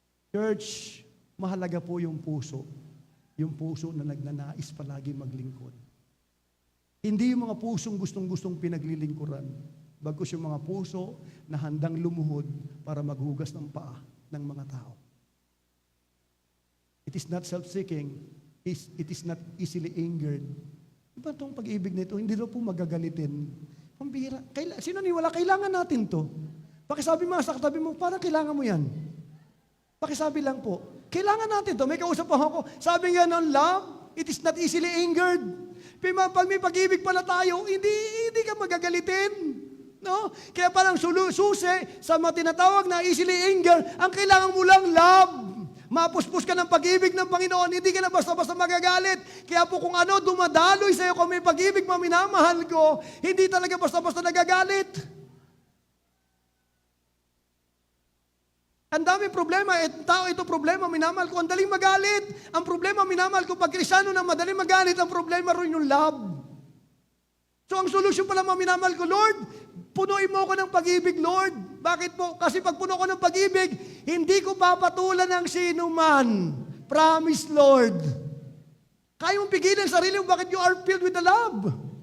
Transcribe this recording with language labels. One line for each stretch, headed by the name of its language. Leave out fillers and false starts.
Filipino: Church, mahalaga po yung puso na nagnanais palagi maglingkod. Hindi yung mga pusong gustong-gustong pinaglilingkuran. Bagkus yung mga puso na handang lumuhod para maghugas ng paa ng mga tao.
English: It is not self-seeking. It is not easily angered.
Filipino: Diba itong pag-ibig nito? Hindi daw po magagalitin. Pambira. Sino niwala? Kailangan natin to. Pakisabi mo sa katabi mo, parang kailangan mo yan. Pakisabi lang po. Kailangan natin to. May kausap ako. Sabi nga ng love,
English: it is not easily angered.
Filipino: Pag may pag-ibig pala tayo, hindi ka magagalitin. No? Kaya parang susi sa mga tinatawag na easily anger, ang kailangan mo lang love. Mapuspos ka ng pag-ibig ng Panginoon, hindi ka na basta-basta magagalit. Kaya po kung ano dumadaloy sa iyo kung may pag-ibig, maminamahal ko, hindi talaga basta-basta nagagalit. Ang daming problema. Tao ito problema, minamahal ko. Ang daling magalit. Ang problema, minamahal ko. Pag Kristiyano na madaling magalit, ang problema rin yung love. So ang solusyon pala mga minamahal ko, Lord, punuin mo ko ng pag-ibig, Lord. Bakit po? Kasi pag puno ko ng pag-ibig, hindi ko papatulan ng sino man. Promise, Lord. Kaya mong pigilan sarili mo, bakit
English: you are filled with the love?